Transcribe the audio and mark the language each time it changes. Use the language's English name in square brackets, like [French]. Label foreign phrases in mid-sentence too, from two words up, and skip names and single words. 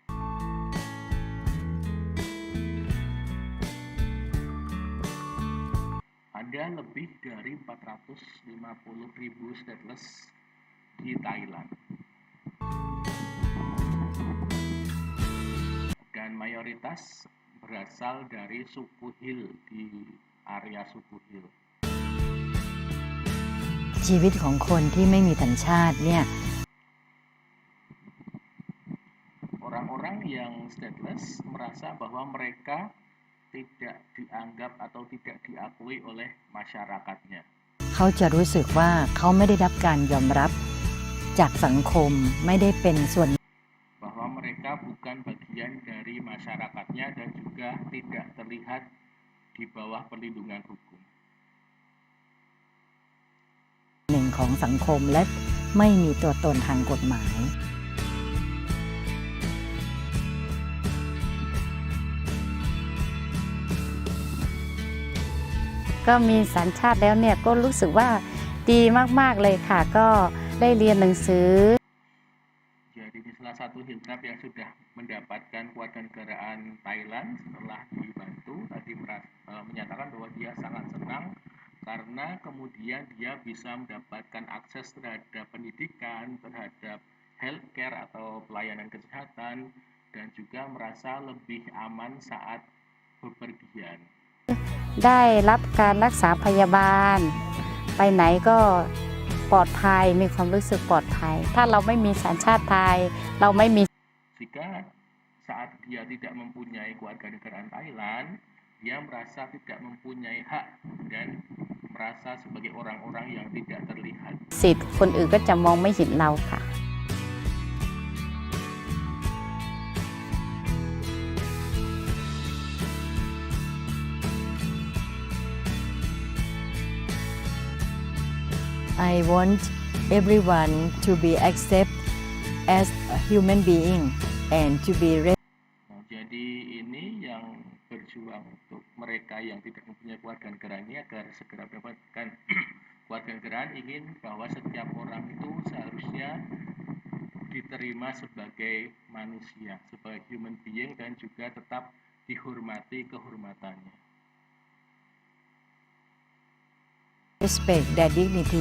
[Indonesian] Ada lebih dari 450.000 stateless di Thailand. Dan mayoritas berasal dari suku hill, di area suku hill. [Thai] ชีวิตของคนที่ไม่มีสัญชาติเนี่ย [Indonesian] Orang-orang yang stateless merasa bahwa mereka tidak dianggap atau tidak diakui oleh masyarakatnya. [Thai] เขาจะรู้สึกว่าเขาไม่ได้รับการยอมรับจากสังคม ไม่ได้เป็นส่วน [Indonesian] bahwa mereka bukan bagian dari masyarakatnya dan juga tidak terlihat di bawah perlindungan hukum. [Thai] หนึ่งของสังคมและไม่มีตัวตนทางกฎหมาย ก็มีสัญชาติแล้วเนี่ยก็รู้สึกว่าดีมากๆเลยค่ะก็ได้เรียนหนังสือ [Indonesian] Jadi ini salah satu Hiltrap yang sudah mendapatkan kewarganegaraan Thailand setelah dibantu tadi menyatakan bahwa dia sangat senang karena kemudian dia bisa mendapatkan akses terhadap pendidikan, terhadap healthcare atau pelayanan kesehatan, dan juga merasa lebih aman saat bepergian. [Thai] ได้รับการรักษาพยาบาล ไปไหนก็ปลอดภัยมีความรู้สึกปลอดภัย ถ้าเราไม่มีสัญชาติไทยเราไม่มี [Indonesian] Jika saat dia tidak mempunyai kewarganegaraan Thailand, dia merasa tidak mempunyai hak dan merasa sebagai orang-orang yang tidak terlihat. [Thai] สิทธิ์คนอื่นก็จะมองไม่เห็นเราค่ะ [English] I want everyone to be accepted as a human being and to be [Indonesian] Jadi ini yang berjuang untuk mereka yang tidak mempunyai kewarganegaraan ini agar segera mendapatkan kewarganegaraan, ingin bahwa setiap orang itu seharusnya diterima sebagai manusia, sebagai [English] human being, [Indonesian] dan juga tetap dihormati kehormatannya. [English] respect their dignity.